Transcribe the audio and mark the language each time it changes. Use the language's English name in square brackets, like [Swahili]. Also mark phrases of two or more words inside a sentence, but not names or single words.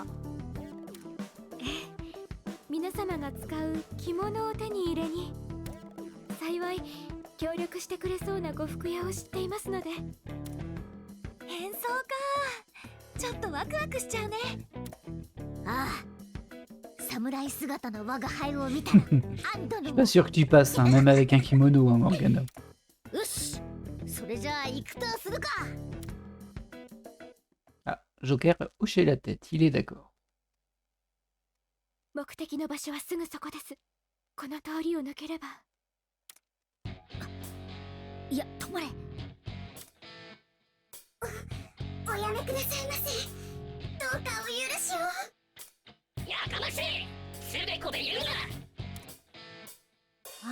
[Japanese] ええ、皆様が使う着物を手に入れに。幸い協力してくれそうな呉服屋を知っていますので。変装か。ちょっとワクワクしちゃうね。ああ、侍姿の我が輩を見たら安堵 [French] Je suis の pas sûr que tu passes, hein, même avec un kimono, hein, Morgana. [Japanese] よし、それじゃあ行くとするか。 [French] Ah, Joker a hoché la tête, il est d'accord. [Japanese] 目的の場所はすぐそこです。この通りを抜ければ。いや、止まれ。おやめくださいませ。どうかお許しを。やかましい！つべこべ言うな！